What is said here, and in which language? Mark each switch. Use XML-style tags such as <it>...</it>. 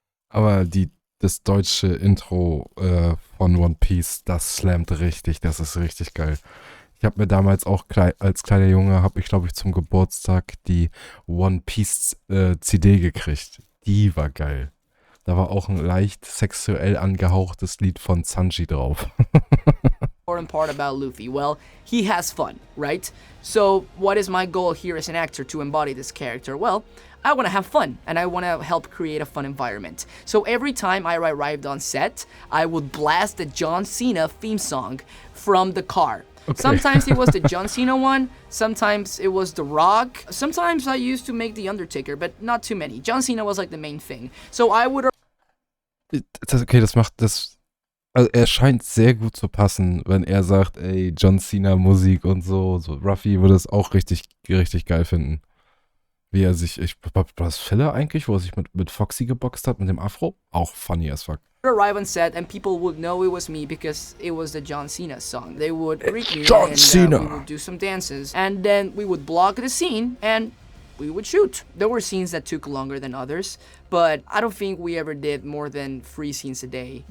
<de>Aber das deutsche Intro von One Piece, das slammt richtig, das ist richtig geil. Ich habe mir damals auch als kleiner Junge, habe ich glaube ich zum Geburtstag die One Piece CD gekriegt. Die war geil. Da war auch ein leicht sexuell angehauchtes Lied von Sanji drauf.</de> <en>part about Luffy? Well, he has fun, right? So what is my goal here as an actor to embody this character? Well, I want to have fun and I want to help create a fun environment. So every time I arrived on set, I would blast the John Cena theme song from the car. Okay. Sometimes it was the John Cena one, sometimes it was The Rock, sometimes I used to make The Undertaker, but not too many. John Cena was like the main thing. So I would...</en> <de>Okay, das macht das. Also er scheint sehr gut zu passen, wenn er sagt, ey, John Cena Musik und so. So Ruffy würde es auch richtig, richtig geil finden. Wie er sich, war das Filler eigentlich, wo er sich mit Foxy geboxt hat, mit dem Afro?</de> <en>Auch funny as fuck. arrive on set and people would know it was me because it was the John Cena song. They would greet me John and Cena. we would do some dances and then we would block the scene and we would shoot. There were scenes that took longer than others, but I don't think we ever did more than 3 scenes a day.</en>